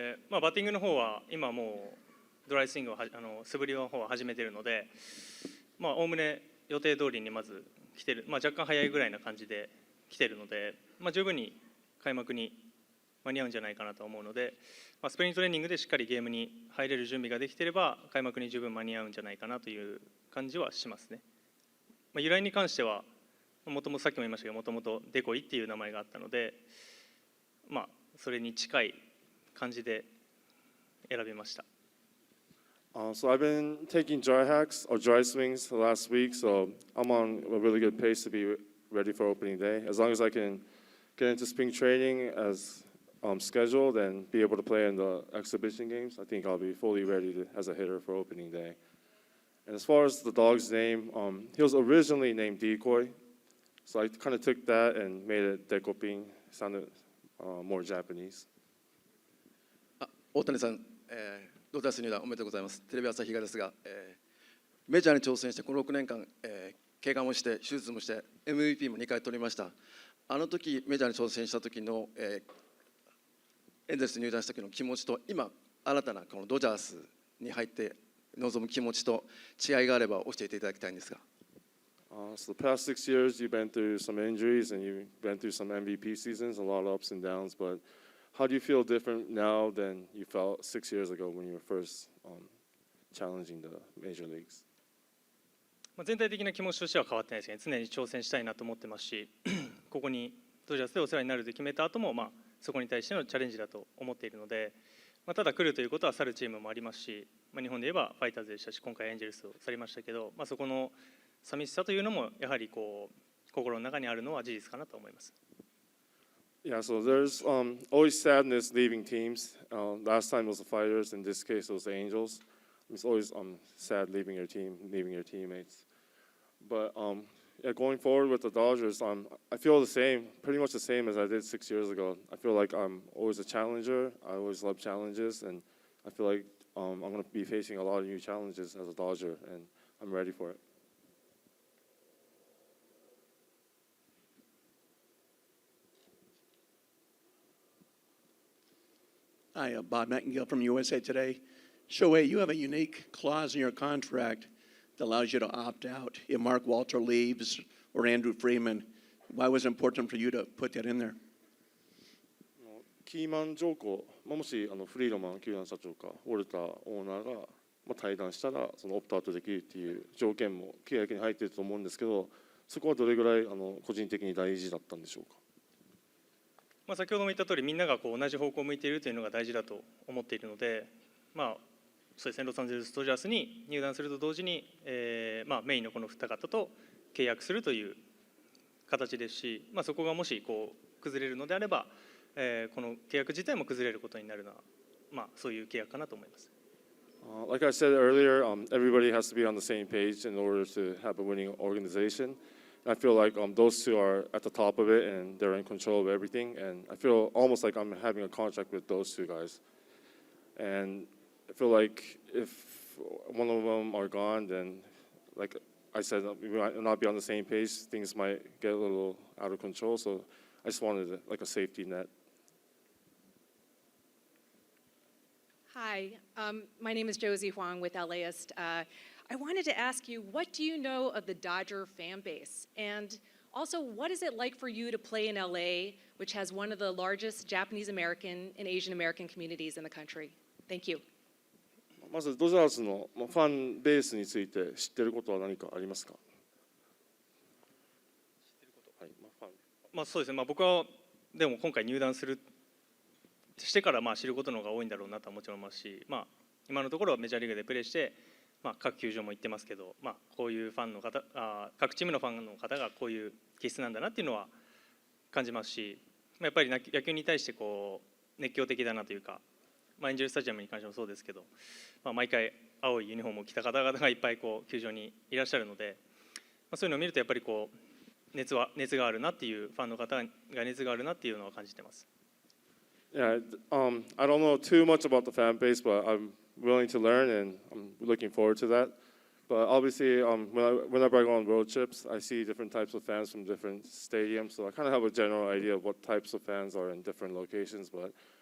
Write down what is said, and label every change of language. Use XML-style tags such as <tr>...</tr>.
<ja>バッティングの方は今もうドライスイングを素振りの方を始めているので、おおむね予定通りにまず来てる、若干早いぐらいな感じで来てるので、十分に開幕に間に合うんじゃないかなと思うので、スプリングトレーニングでしっかりゲームに入れる準備ができていれば開幕に十分間に合うんじゃないかなという感じはしますね。由来に関してはもともとさっきも言いましたけど、もともとデコイっていう名前があったので、それに近い感じで選びました。</ja> <en>So I've been taking dry hacks or dry swings the last week, so I'm on a really good pace to be ready for opening day. As long as I can get into spring training as scheduled and be able to play in the exhibition games, I think I'll be fully ready as a hitter for opening day. And as far as the dog's name, he was originally named Decoy, so I kind of took that and made it Dekoping, sounded more Japanese.</en> <ja>大谷さん、ドジャース入団おめでとうございます。テレビ朝日がですが、メジャーに挑戦してこの6年間、怪我もして手術もして MVP も2回取りました。あの時メジャーに挑戦した時の、エンゼルスに入団した時の気持ちと今新たなこのドジャースに入って臨む気持ちと違いがあれば教えていただきたいんですが。</ja> <en>So the past 6 years, you've been through some injuries and you've been through some MVP seasons, a lot of ups and downs. But how do you feel different now than you felt 6 years ago when you were first challenging the major leagues?</en> <ja>全体的な気持ちとしては変わってないですね。常に挑戦したいなと思ってますし、ここにドジャースでお世話になると決めた後も、そこに対してのチャレンジだと思っているので、ただ来るということは去るチームもありますし、日本で言えばファイターズでしたし、今回エンジェルスを去りましたけど、そこの寂しさというのもやはり心の中にあるのは事実かなと思います。</ja> <en>Yeah, so there's always sadness leaving teams. Last time it was the Fighters, in this case it was the Angels. It's always sad leaving your team, leaving your teammates. But yeah, going forward with the Dodgers, I feel the same, pretty much the same as I did 6 years ago. I feel like I'm always a challenger. I always love challenges, and I feel like I'm going to be facing a lot of new challenges as a Dodger, and I'm ready for it. Hi, Bob Nightingale from USA Today. Shohei, you have a unique clause in your contract that allows you to opt out if Mark Walter leaves or Andrew Freeman. Why was it important for you to put that in there?</en> <ja>キーマン条項、もしフリードマン球団社長かウォルターオーナーが退団したらそのオプトアウトできるっていう条件も契約に入っていると思うんですけど、そこはどれぐらい個人的に大事だったんでしょうか。先ほども言った通り、みんなが同じ方向を向いているというのが大事だと思っているので、そうですね、ロサンゼルス・ドジャースに入団すると同時に、メインのこの二方と契約するという形ですし、そこがもし崩れるのであれば、この契約自体も崩れることになるのは、そういう契約かなと思います。</ja> <en>Like I said earlier, everybody has to be on the same page in order to have a winning organization. I feel like those two are at the top of it and they're in control of everything. And I feel almost like I'm having a contract with those two guys. And I feel like if one of them are gone, then like I said, we might not be on the same page. Things might get a little out of control. So I just wanted like a safety net. Hi, my name is Josie Huang with LAist. I wanted to ask you, what do you know of the Dodger fan base? And also, what is it like for you to play in LA, which has one of the largest Japanese American and Asian American communities in the country? Thank you.</en> <ja>まずドジャースのファンベースについて知っていることは何かありますか。そうですね、僕はでも今回入団してから知ることの方が多いんだろうなとはもちろん思いますし、今のところはメジャーリーグでプレーして、各球場も行ってますけど、こういうファンの方、各チームのファンの方がこういう気質なんだなっていうのは感じますし、やっぱり野球に対して熱狂的だなというか、エンジェルスタジアムに関してもそうですけど、毎回青いユニフォームを着た方々がいっぱい球場にいらっしゃるので、そういうのを見るとやっぱり熱があるなっていうファンの方が熱があるなっていうのは感じてます。</ja> <en>Yeah, I don't know too much about the fan base, but I'm willing to learn and I'm looking forward to that. But obviously, whenever I go on road trips, I see different types of fans from different stadiums, so I kind of have a general idea of what types of fans are in different locations. But</en>